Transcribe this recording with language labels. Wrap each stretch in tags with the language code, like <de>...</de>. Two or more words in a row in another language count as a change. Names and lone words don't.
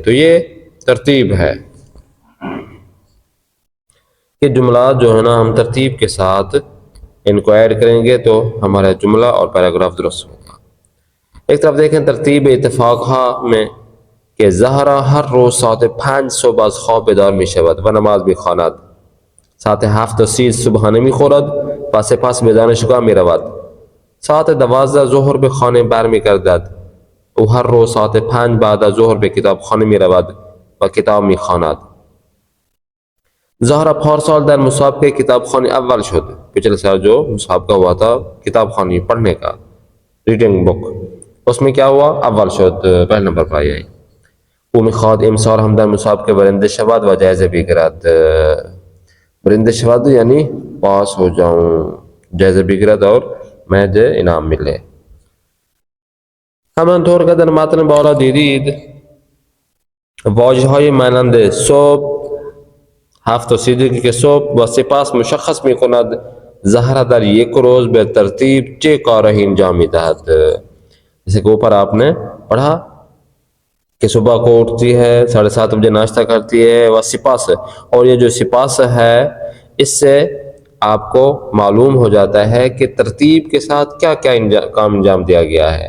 <ur>تو یہ ترتیب ہے کہ جملات جو ہے نا ہم ترتیب کے ساتھ ان کو ایڈ کریں گے تو ہمارا جملہ اور پیراگراف درست ہوگا. ایک طرف دیکھیں ترتیب اتفاقہ میں کہ</ur> <fa>زہرا ہر روز ساعت 5 صبح از خواب بیدار می شود و نماز می خواند. ساعت 7:30 صبحانه می خورد و سپس به دانشگاه می رود. ساعت 12 ظهر به خانه بر می گردد. او هر روز ساعت 5 بعد از ظهر به کتابخانه می رود و کتاب می خواند. زہرا پارسال در مسابقه کتابخوانی اول شد.</fa> <ur>پچھلے سال جو مسابقہ ہوا تھا کتابخوانی پڑھنے کا،</ur> <en>reading book,</en> <ur>اس میں کیا ہوا؟</ur> <fa>اول شد،</fa> <ur>پہلے نمبر پر آئی.</ur> <fa>ومیخواد امسال هم در مسابقه برنده شود و جایزه بگیرد. برنده شود</fa> <ur>یعنی پاس ہو جاؤں،</ur> <fa>جایزه بگیرد</fa> <ur>اور مجھے انعام ملے.</ur> <fa>همانطور که در متن بالا دیدید واژه‌های مانند صبح، 7 که صبح و سپاس مشخص می کند زهرا در یک روز به ترتیب چه کارهایی انجام می دهد.</fa> <ur>جیسے کہ اوپر آپ نے پڑھا کہ صبح کو اٹھتی ہے، 7:30 بجے ناشتہ کرتی ہے، وہ سپاس ہے. اور یہ جو سپاس ہے اس سے آپ کو معلوم ہو جاتا ہے کہ ترتیب کے ساتھ کیا کیا کام انجام دیا گیا ہے.</ur>